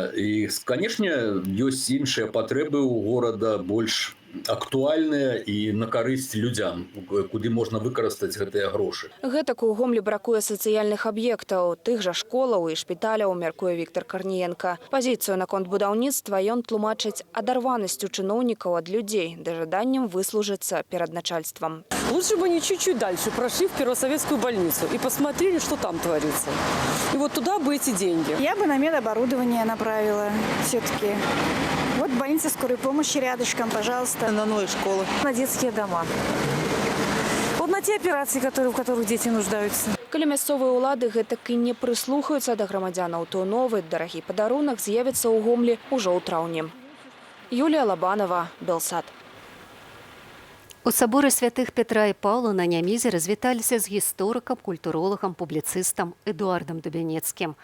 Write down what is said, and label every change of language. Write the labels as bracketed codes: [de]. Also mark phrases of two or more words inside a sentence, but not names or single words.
[be] І, канешне, ёсць іншыя патрэбы ў горада, больш актуальныя і на карысць людзям, куды можна выкарыстаць гэтыя грошы. Гэтак у Гомлі бракуе сацыяльных аб'ектаў, тых жа школаў і шпіталяў, мяркуе Віктор Карніенка. Пазіцыю наконт будаўніцтва ён тлумачыць адарванасцю чыноўнікаў ад людзей, ды жаданнем выслужыцца перад начальствам. [ru] Лучше бы они чуть-чуть дальше прошли в Первосоветскую больницу и посмотрели, что там творится. И вот туда бы эти деньги. Я бы на медоборудование направила все-таки. Вот больница скорой помощи рядышком, пожалуйста. На новые школы. На детские дома. Вот на те операции, в которых дети нуждаются. [be] Калі мясцовыя ўлады гэтак і не прыслухаюцца да грамадзянаў, то новы дарагі падарунак з'явіцца ў Гомлі ўжо ў траўні. Юлія Лабанова, Белсат. У саборы святых Петра і Паўла на Нямізе развіталіся з гісторыкам, культуролагам, публіцыстам Эдуардам Дубянецкім.